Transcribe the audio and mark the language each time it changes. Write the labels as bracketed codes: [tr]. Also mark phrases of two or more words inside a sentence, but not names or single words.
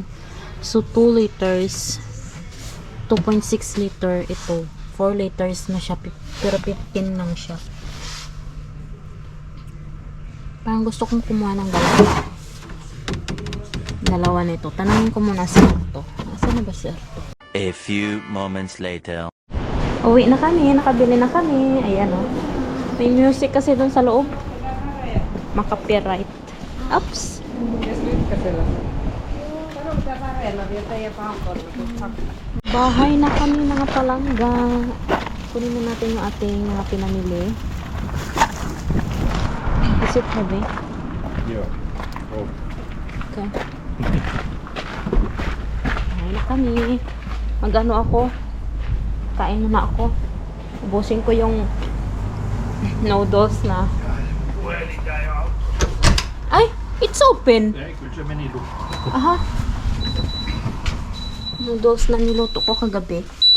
[tl] So, 2 liters. 2.6 liter ito. 4 liters na siya. Pero 15 lang siya. Parang gusto kong kumuha ng dalawa nito. Tanungin ko muna sa Arto. Asan na ba si Arto? [en] A few moments later. [tl] Uwi na kami. Nakabili na kami. Ayan, oh. May music kasi dun sa loob. Maka-copyright. Oops. Bahay na kami mga palangga. Kunin na natin yung ating mga pinamili. [en] Is it heavy? [fi] Joo. Oh. [tl] Okay. Bahay na kami. Mag-ano ako? Kain muna ako. Ubusin ko yung noodles na. Ay! [en] It's open! [fi] Ei, kyllä se meni lukkoon. Aha. [tl] Noodles na niluto ko kagabi.